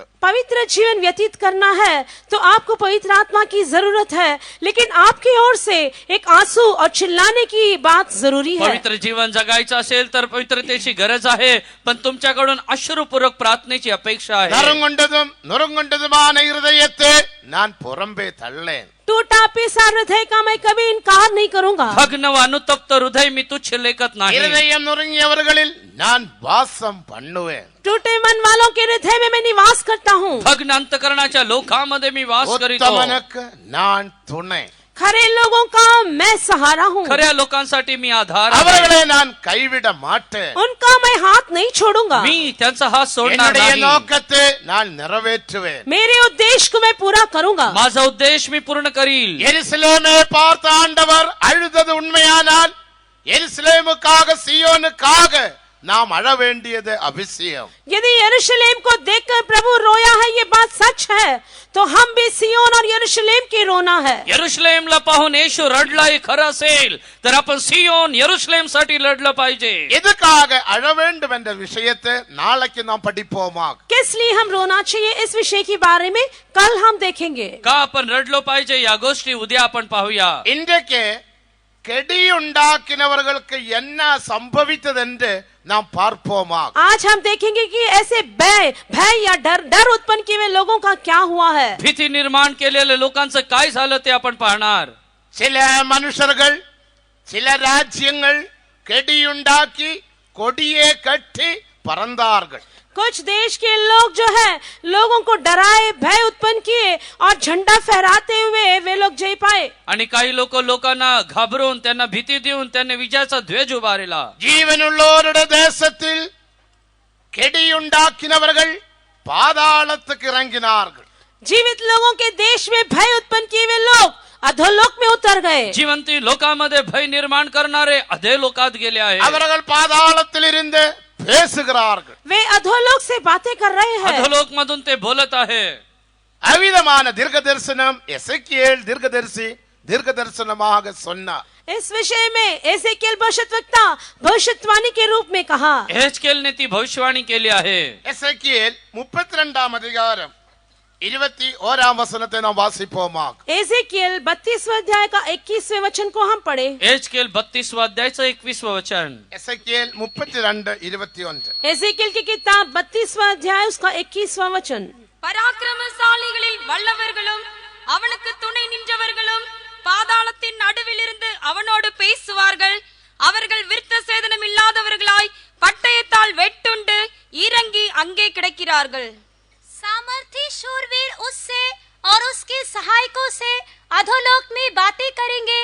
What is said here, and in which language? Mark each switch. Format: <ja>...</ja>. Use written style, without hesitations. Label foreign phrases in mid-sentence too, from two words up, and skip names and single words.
<hi>पवित्र जीवन व्यतीत करना है तो आपको पवित्र आत्मा की जरूरत है, लेकिन आपकी ओर से एक आंसू और चिल्लाने की बात जरूरी है.</hi> <mr>पवित्र जीवन जगायचं असेल तर पवित्रतेची गरज आहे, पण तुमच्याकडून अश्रुपूर्वक प्रार्थनेची अपेक्षा आहे.</mr> <ta>நறுங்கொண்டதும் நுறுங்கொண்டதுமான இருதயத்தை நான் புறம்பே தள்ளேன்.</ta> <hi>टूटा पिसा हृदय का मैं कभी इनकार नहीं करूंगा.</hi> <mr>भग्न व अनुतप्त हृदय मी तुच्छ लेखत नाही.</mr> <ta>இருதயம் நுறுங்கியவர்களில் நான் வாசம் பண்ணுவேன்.</ta> <hi>टूटे मन वालों के हृदय में मैं निवास करता हूँ.</hi> <mr>भग्न अंतकरणाच्या लोकांमध्ये मी वास करीतो.</mr> <ta>உத்தமனுக்கு நான் துணை.</ta> <hi>खरे लोगों का मैं सहारा हूँ.</hi> <mr>खऱ्या लोकांसाठी मी आधार आहे.</mr> <ta>அவர்களை நான் கைவிட மாட்டேன்.</ta> <hi>उनका मैं हाथ नहीं छोड़ूंगा.</hi> <mr>मी त्यांचा हात सोडणार</mr> <ta>என்னுடைய</ta> <mr>नाही.</mr> <ta>நோக்கத்தை நான் நிறைவேற்றுவேன்.</ta> <hi>मेरे उद्देश्य को मैं पूरा करूंगा.</hi> <mr>माझा उद्देश मी पूर्ण करील.</mr> <ta>எருசலேமை பார்த்த ஆண்டவர் அழுதது உண்மையானால் எருசலேமுக்காக சியோனுக்காக நாம் அழ வேண்டியது அவசியம்.</ta> <hi>यदि यरूशलेम को देखकर प्रभु रोया है, ये बात सच है, तो हम भी सियोन और यरूशलेम के रोना है.</hi> <mr>यरूशलेमला पाहून येशू रडलाय खरं असेल तर आपण सियोन यरूशलेम साठी लढलं पाहिजे.</mr> <ta>எதுக்காக அழ வேண்டும் என்ற விஷயத்தை நாளைக்கு நாம் படிப்போமா.</ta> <hi>किस लिए हम रोना चाहिए, इस विषय के बारे में कल हम देखेंगे.</hi> <mr>का आपण रडलो पाहिजे या गोष्टी उद्या आपण पाहूया.</mr> <ta>இன்றைக்கு கெடி உண்டாக்கினவர்களுக்கு என்ன சம்பவித்தது என்று நாம் பார்ப்போமா.</ta> <hi>आज हम देखेंगे कि ऐसे भय या डर उत्पन्न किए हुए लोगों का क्या हुआ है.</hi> <mr>भीती निर्माण केलेल्या लोकांचं काय झालं ते आपण पाहणार.</mr> <ta>சில மனுஷர்கள், சில ராஜ்யங்கள் கெடியுண்டாக்கி கொடியே கட்டி பறந்தார்கள்.</ta> <hi>कुछ देश के लोग जो है लोगों को डराए, भय उत्पन्न किए और झंडा फहराते हुए वे लोग जय पाए.</hi> <mr>आणि काही लोकांना घाबरून त्यांना भीती देऊन त्यांनी विजयाचा ध्वज उभारला.</mr> <ta>ஜீவனுள்ளோருடைய தேசத்தில் கெடியுண்டாக்கினவர்கள் பாதாளத்துக்கு இறங்கினார்கள்.</ta> <hi>जीवित लोगों के देश में भय उत्पन्न किए हुए लोग अधोलोक में उतर गए.</hi> <mr>जिवंती लोकांमध्ये भय निर्माण करणारे अधोलोकात गेले आहेत.</mr> <ta>அவர்கள் பாதாளத்தில் இருந்து பேசுகிறார்கள்.</ta> <hi>वे अधोलोक से बातें कर रहे हैं.</hi> <mr>अधोलोक मधून ते बोलत आहे.</mr> <ta>அவிதமான தீர்க்க தரிசனம் எசேக்கியேல் தீர்க்கதரிசி தீர்க்க தரிசனமாக சொன்னார்.</ta> <hi>इस विषय में एसेकियेल भविष्यद्वक्ता भविष्यवाणी के रूप में कहा.</hi> <mr>एहेजकेल ने ती भविष्यवाणी केली आहे.</mr> <ta>எசேக்கியேல் 32 அதிகாரம் 21 वचनத்தை நாம் வாசிப்போமா.</ta> <hi>एसेकियेल 32वें अध्याय का 21वें वचन को हम पढ़े.</hi> <mr>एहेजकेल 32वां अध्यायचं 21वां वचन.</mr> <ta>எசேக்கியேல் 32:21.</ta> <hi>एसेकियेल की किताब 32वां अध्याय उसका 21वां वचन.</hi> <ta>பராக்கிரமசாலிகளில் வல்லவர்களும் அவனுக்கு துணை நின்றவர்களும் பாதாளத்தின் நடுவில் இருந்து அவனோடு பேசுவார்கள். அவர்கள் விருத்த சேதனம் இல்லாதவர்களாய் பட்டயத்தால் வெட்டுண்டு இறங்கி அங்கே கிடக்கிறார்கள்.</ta> <hi>सामर्थी शूरवीर उससे और उसके सहायकों से अधोलोक में बातें करेंगे.</hi>